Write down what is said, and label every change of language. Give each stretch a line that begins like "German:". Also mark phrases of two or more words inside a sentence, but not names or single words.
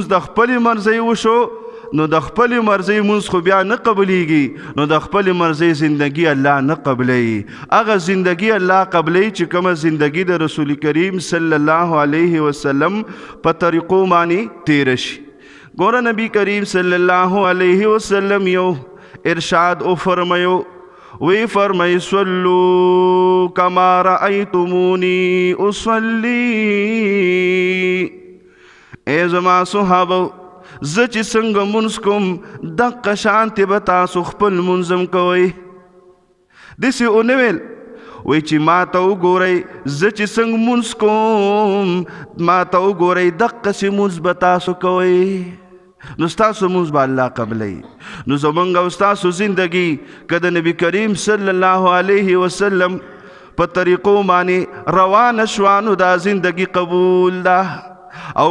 Pashto: د خپلې مرضۍ وشو نو د خپلې مرضۍ مونځ خو بیا نه قبلیږي نو د خپلې مرضۍ زندگی الله نه قبلوي هغه زندگی الله قبلوي چې کومه زندگی د رسول کریم
Arabic: صلی الله علیه وسلم
Pashto: په طریقو باندې تیره شي گورا نبی کریم
Arabic: صلی اللہ علیہ وسلم
Pashto: یو ارشاد او فرمایو وی فرمای
Arabic: صلو کما رأیتمونی اصلی
Pashto: اے زما صحابو زچ څنګه مونږ کوم دغه شانتې به تاسو خپل منظم کوئ داسې ونه ویل وایي چې ما ته وګورئ زه چې څنګه مونځ کوم ما ته وګورئ دقسې مونځ به تاسو کوئ نو ستاسو مونځ به الله قبلوي نو زمونږ او ستاسو زندګي که د نبي کریم
Arabic: صلی الله علیه وسلم
Pashto: په طریقو باندې روانه شوه نو دا زندګي قبول ده او